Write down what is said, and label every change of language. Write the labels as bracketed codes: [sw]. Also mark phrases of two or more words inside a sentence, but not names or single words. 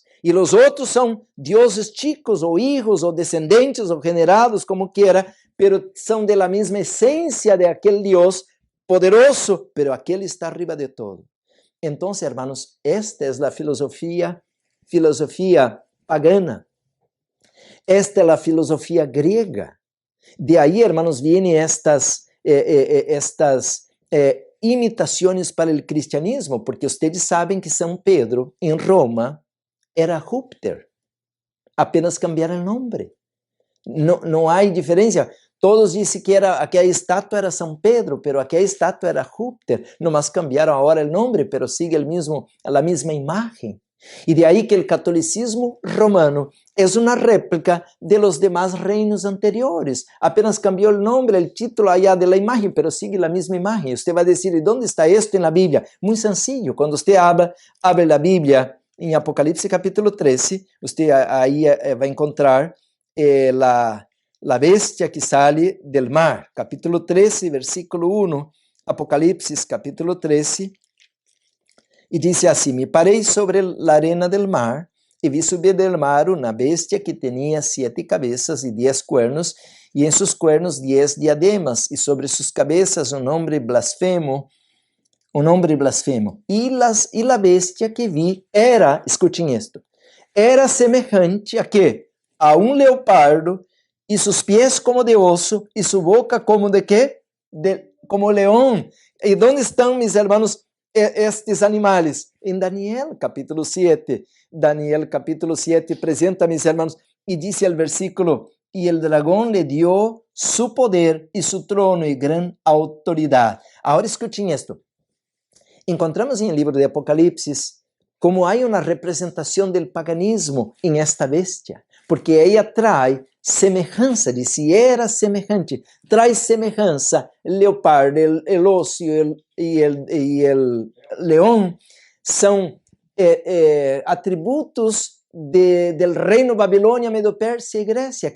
[es] Y los otros son dioses chicos o hijos o descendientes o generados, como quiera, pero son de la misma esencia de aquel Dios poderoso, pero aquel está arriba de todo. Entonces, hermanos, esta es la filosofía pagana. Esta es la filosofía griega. De ahí, hermanos, vienen estas [pt] imitações para o cristianismo, porque vocês sabem que São Pedro, em Roma, era Júpiter. Apenas cambiaram o nome. Não há diferença. Todos dizem que aquela estátua era São Pedro, pero aquela estátua era Júpiter. Nomás cambiaram agora o nome, [es] pero sigue [pt] a mesma imagem. [es] Y de ahí que el catolicismo romano es una réplica de los demás reinos anteriores. Apenas cambió el nombre, el título allá de la imagen, pero sigue la misma imagen. Usted va a decir, ¿y dónde está esto en la Biblia? Muy sencillo. Cuando usted abre la Biblia en Apocalipsis capítulo 13, usted ahí va a encontrar la bestia que sale del mar. Capítulo 13, versículo 1, Apocalipsis capítulo 13. [pt] E disse assim, me parei sobre a arena [es] del mar, [pt] e vi subir [es] del mar [pt] uma bestia que tinha 7 cabeças e 10 cuernos, e em seus cuernos 10 diademas, e sobre suas cabeças um nome blasfemo. E a bestia que vi era, escutem isto, era semejante a quê? A um leopardo, e seus pés como de osso, e sua boca como de quê? Como leão. E onde estão, meus irmãos, estes animais? Em Daniel capítulo 7. [es] Daniel capítulo 7 presenta, mis hermanos, e dice el versículo, y el dragón le dio su poder y su trono y gran autoridad. Ahora escuchen esto. Encontramos en el libro de Apocalipsis como hay una representación del paganismo en esta bestia, porque ella trae semejanza, de si era semejante, trae semejanza, el leopardo, el oso y el león son atributos del reino Babilonia, Medo Persia y Grecia.